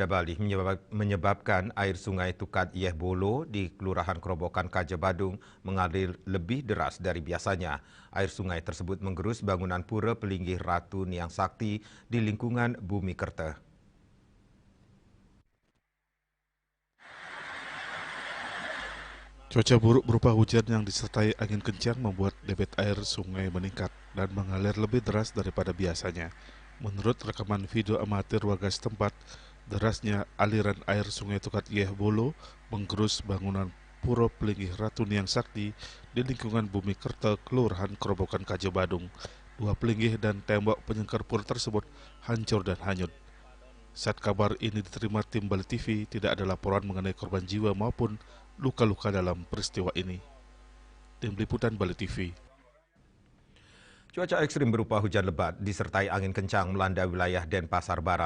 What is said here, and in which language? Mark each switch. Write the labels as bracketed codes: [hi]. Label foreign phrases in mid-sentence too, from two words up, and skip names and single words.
[id] Bali menyebabkan air sungai Tukat Yeh Bolo di Kelurahan Kerobokan Kaja Badung mengalir lebih deras dari biasanya. Air sungai tersebut menggerus bangunan pura Pelinggih Ratu Niang Sakti di lingkungan Bumi Kerta. Cuaca buruk berupa hujan yang disertai angin kencang membuat debit air sungai meningkat dan mengalir lebih deras daripada biasanya. Menurut rekaman video amatir warga setempat, derasnya aliran air sungai Tukat Yeh Bolo menggerus bangunan Pura Pelinggih Ratu Niang Sakti di lingkungan Bumi Kerta, Kelurahan Kerobokan Kaja Badung. 2 pelinggih dan tembok penyengkar pura tersebut hancur dan hanyut. Saat kabar ini diterima tim Bali TV, tidak ada laporan mengenai korban jiwa maupun luka-luka dalam peristiwa ini. Tim Liputan Bali TV. Cuaca ekstrim berupa hujan lebat disertai angin kencang melanda wilayah Denpasar Barat.